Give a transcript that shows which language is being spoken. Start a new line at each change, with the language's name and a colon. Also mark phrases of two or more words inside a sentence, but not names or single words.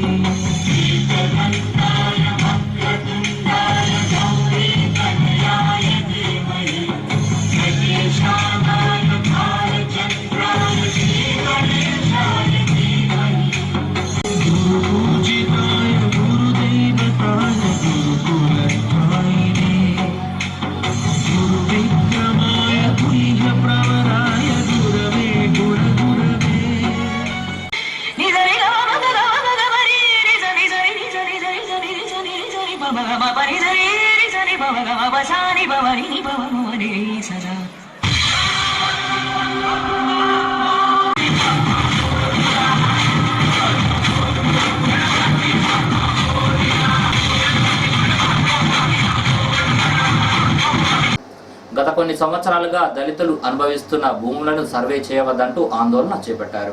Sanskrit: एकदन्ताय वक्रतुण्डाय गौरीतनयाय धीमहि गजेशानाय भालचन्द्राय श्रीगणेशाय धीमहि गुरुपूजिताय गुरुदैवताय गुरुकुलस्थायिने गुरुविक्रमाय तुल्यप्रवराय गुरवे गुरुगुरवे సదా
Telugu: గత కొన్ని సంవత్సరాలుగా దళితులు అనుభవిస్తున్న భూములను సర్వే చేయవద్దంటూ ఆందోళన చేపట్టారు.